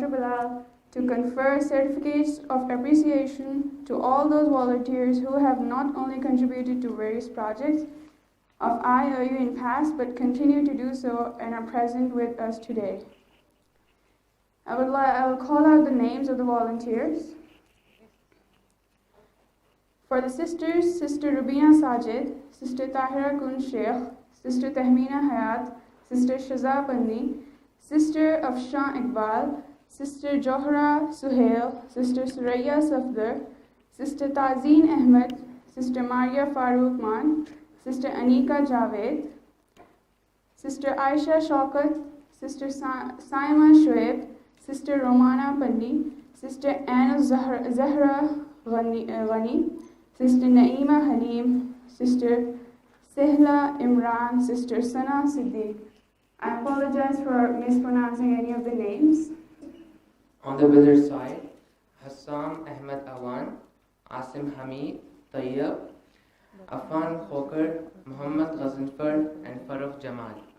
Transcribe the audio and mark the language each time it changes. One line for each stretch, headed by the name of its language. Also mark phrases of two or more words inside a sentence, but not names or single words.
English: Bilal, to confer certificates of appreciation to all those volunteers who have not only contributed to various projects of IOU in past, but continue to do so and are present with us today. I will call out the names of the volunteers. For the sisters, Sister Rubina Sajid, Sister Tahira Kun Sheikh, Sister Tahmina Hayat, Sister Shaza Bandi, Sister Afshan Iqbal, Sister Johra Suhail, Sister Suraya Safdar, Sister Tazeen Ahmed, Sister Maria Farooq Man, Sister Anika Javed, Sister Aisha Shaukat, Sister Saima Shoaib, Sister Romana Pandi, Sister Anna Zahra Ghani, Sister Naima Halim, Sister Sehla Imran, Sister Sana Siddiq. I apologize for mispronouncing any of the names. On the other side, Hassan Ahmed Awan, Asim Hamid, Tayyab, Afan Khokar, Muhammad Ghazinfar, and Farooq Jamal.